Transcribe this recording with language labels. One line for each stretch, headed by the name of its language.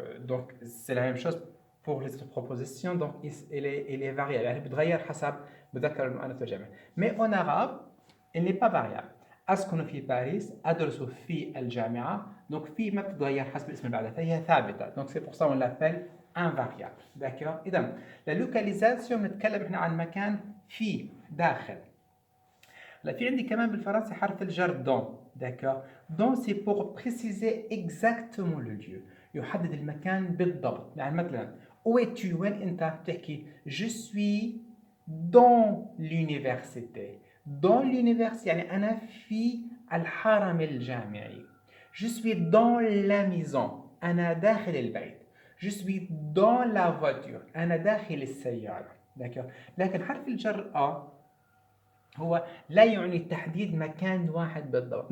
French: Donc, c'est la même chose pour les autres propositions. Donc, elle est variable.
Arabic: Elle بتغير حسب مذكر المؤنث والجمع.
French: Mais en arabe, elle n'est pas variable.
Arabic: أسكن في باريس، أدرس في الجامعة. Donc, في ما بتتغير حسب الاسم اللي بعدها فهي ثابتة.
French: Donc, c'est pour ça qu'on l'appelle invariable. D'accord?
Arabic: إذا la localisation بنتكلم احنا عن مكان في داخل. لا في عندي كمان بالفرنسي حرف الجر دون.
French: D'accord? Don c'est pour préciser exactement le lieu.
Arabic: يحدد المكان بالضبط. يعني مثلا
French: où es-tu؟
Arabic: وين أنت؟ بتحكي
French: je suis dans l'université. Dans l'université
Arabic: يعني أنا في الحرم الجامعي.
French: Je suis dans la maison.
Arabic: أنا داخل البيت.
French: Je suis dans la voiture.
Arabic: أنا داخل السيارة.
French: D'accord?
Arabic: لكن حرف الجر A هو لا يعني تحديد مكان واحد بالضبط.